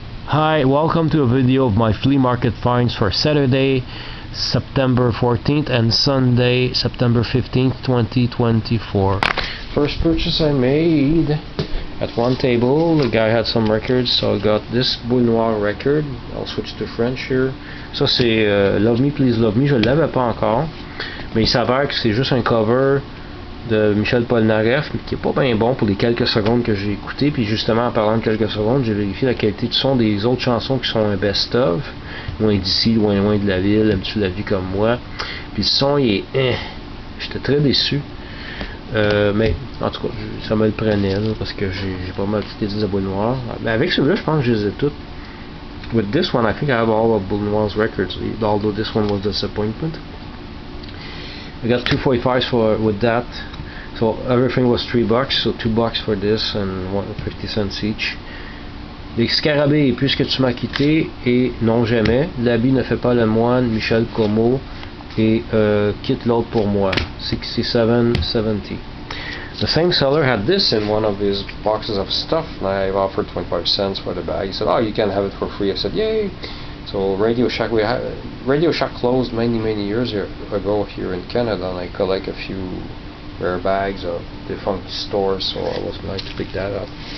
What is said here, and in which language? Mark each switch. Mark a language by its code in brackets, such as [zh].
[en] Hi, welcome to a video of my flea market finds for Saturday, September 14th and Sunday, September 15th, 2024. First purchase I made at one table. The guy had some records, so I got this M.A.R.R record. I'll switch to French here. [fr] Ça c'est Love Me Please Love Me, je l'avais pas encore, mais il s'avère que c'est juste un cover de M.A.R.R.S, qui est pas bien bon pour les quelques secondes que j'ai écouté. Puis justement, en parlant de quelques secondes, j'ai vérifié la qualité du son des autres chansons qui sont un best-of, loin d'ici, loin de la ville, aimes-tu la vie comme moi. Puis le son il est j'étais très déçu, mais en tout cas ça me le prenait là, parce que j'ai pas mal toutes les M.A.R.R. Mais avec celui-là, je pense que je les ai toutes. [en] With this one, I think I have all of M.A.R.R.'s records, although this one was a disappointment. I got 245s with that. So everything was $3, so $2 for this and 50 cents each. [fr] Les scarabées, puisque tu m'as quitté et non jamais, l'habit ne fait pas le moine, Michel Como, et quitte l'autre pour moi, $67.70. [en] The same seller had this in one of his boxes of stuff, and I offered 25 cents for the bag. He said, "Oh, you can have it for free." I said, "Yay!" So Radio Shack closed many years ago here in Canada, and I collect a few rare bags of defunct stores, so I was glad to pick that up.